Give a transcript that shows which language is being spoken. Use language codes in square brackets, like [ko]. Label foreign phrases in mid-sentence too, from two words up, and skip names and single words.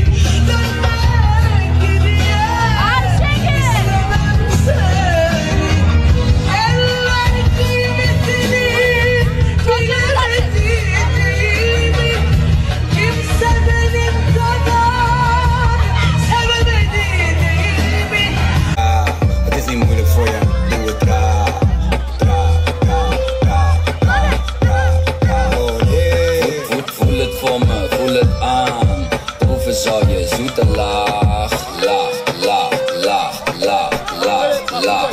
[tr] Dönmek geriye istemem seni. Eller kıymetini bilemedi değil mi? Kimse benim kadar sevemedi değil mi? [nl] Het is niet moeilijk voor je, doe het traag. [en] Oh yeah. [nl] Voel het voor me, voel het aan. Proeven zal je zoete laag, laag, laag, laag, laag, laag, laag.